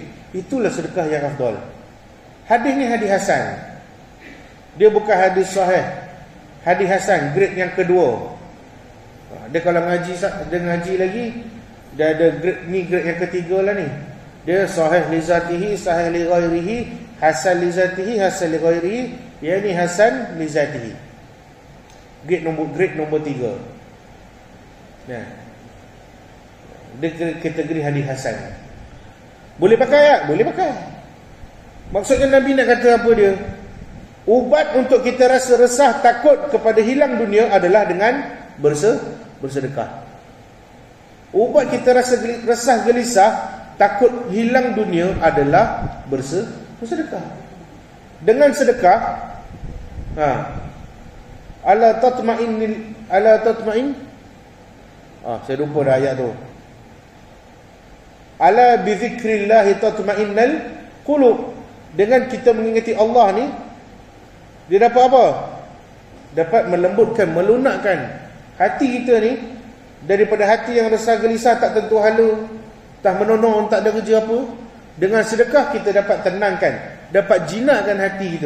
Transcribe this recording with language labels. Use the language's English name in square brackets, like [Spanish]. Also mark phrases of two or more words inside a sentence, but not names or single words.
[Malay] Itulah sedekah yang afdal. Hadis ni hadis hasan. Dia bukan hadis sahih. Hadis hasan, grade yang kedua. Dia kalau ngaji lagi, dia ada grade yang ketiga lah ni. [Arabic] Dia صحيح لذاته صحيح لغيره حسن لذاته حسن لغيره يعني حسن لذاته. [Malay] Grade nombor 3. Nah. Dia kategori hadis hasan. Boleh pakai tak? Boleh pakai. Maksudnya Nabi nak kata apa dia? Ubat untuk kita rasa resah, takut kepada hilang dunia adalah dengan bersedekah. Ubat kita rasa resah, gelisah, takut hilang dunia adalah bersedekah. Dengan sedekah, [Arabic] ألا تطمئن. [Malay] Saya lupa dah ayat tu. [Arabic] ألا بذكر الله تطمئن القلوب. [Malay] Dengan kita mengingati Allah ni, dia dapat apa? Dapat melembutkan, melunakkan hati kita ni, daripada hati yang resah gelisah, tak tentu hala, tak menonong, tak ada kerja apa. Dengan sedekah kita dapat tenangkan, dapat jinakkan hati kita.